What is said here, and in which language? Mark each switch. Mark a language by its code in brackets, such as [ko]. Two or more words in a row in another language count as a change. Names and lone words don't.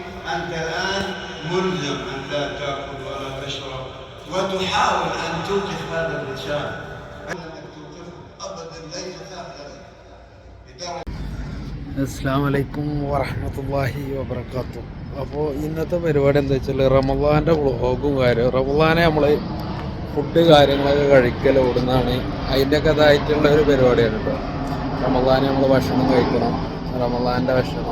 [ar] أنت الآن ملزم أن لا تأكل ولا تشرب وتحاول أن توقف هذا اللسان. أنك توقفه أبدا ليس سهلا لدرجة. السلام عليكم ورحمة الله وبركاته. [ml] അപ്പോൾ ഇന്നത്തെ പരിപാടി എന്താ വെച്ചാൽ റമളാൻ്റെ വ്ളോഗും റമളാനെ നമ്മൾ ഫുഡ് കാര്യങ്ങളൊക്കെ കഴിക്കൽ ഓടുന്നതാണ്. അതിൻ്റെയൊക്കെ അതായിട്ടുള്ള ഒരു പരിപാടിയാണ് കേട്ടോ. റമളാന് നമ്മൾ ഭക്ഷണം കഴിക്കണം, റമളാൻ്റെ ഭക്ഷണം.